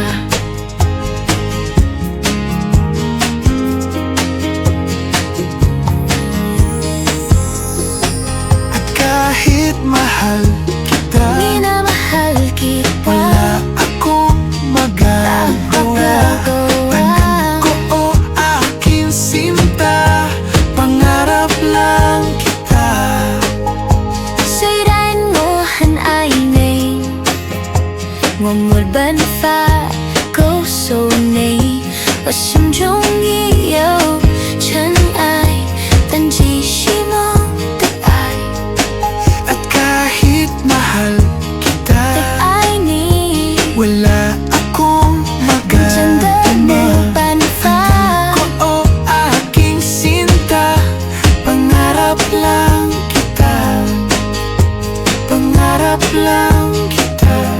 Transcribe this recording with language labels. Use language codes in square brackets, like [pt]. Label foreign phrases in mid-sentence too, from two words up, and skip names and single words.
[tl] At kahit mahal kita, Minamahal kita, wala akong magagawa. Tanggap ko o aking sinta, pangarap lang kita. [zh] 虽然我很爱你，我没办法告诉你，我心中已有尘埃，但继续梦的爱， [tl] At kahit mahal kita, [zh] 的爱你， [tl] wala akong [zh] 真的没 [tl] magagawa. [zh] 办法。 [tl] Ko o aking sinta, pangarap lang kita. Pangarap lang kita.